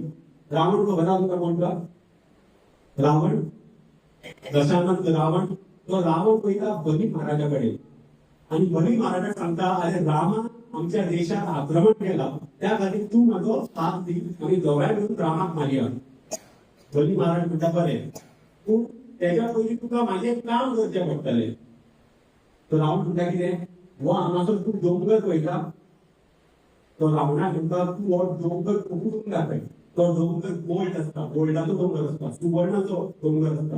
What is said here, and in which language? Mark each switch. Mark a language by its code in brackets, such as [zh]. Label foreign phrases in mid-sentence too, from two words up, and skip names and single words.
[kok] रावण तो घरा तुका कोणता रावण दशानंद रावण. तो रावण पहिला बली महाराजाकडे आणि बली महाराजा सांगता अरे रामा आमच्या देशात आक्रमण केला त्या खाली तू माझो साथ दी आणि दोघांनी मिळून रामाक मारया. बली महाराज म्हणता बरे तू त्याच्या पयलीं तुका माझे काम करचे पडटले. तो रावण म्हणटा कितें हो हांगासर तू डोंगर पळयता. तो रावणाक म्हणटा तू हो डोंगर उखडून दाखय. तो डोंगर गोल्ड असता गोल्डाचो डोंगर असता सुवर्णाचो डोंगर असता.